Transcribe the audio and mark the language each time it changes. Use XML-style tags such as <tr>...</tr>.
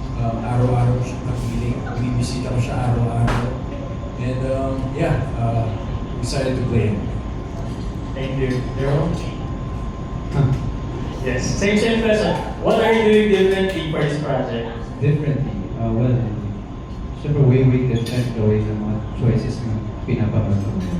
<tl>Araw-araw siya nakikinig. Bibisita ko siya araw-araw.</tl> <en>And yeah, excited to play him. Thank you. Jerome? Yes. Same question. What are you doing differently for this project? Differently?</en> <tl>Well, syempre</tl> <en>way different the way</en> <tl>ng mga choices na pinapanood ko.</tl>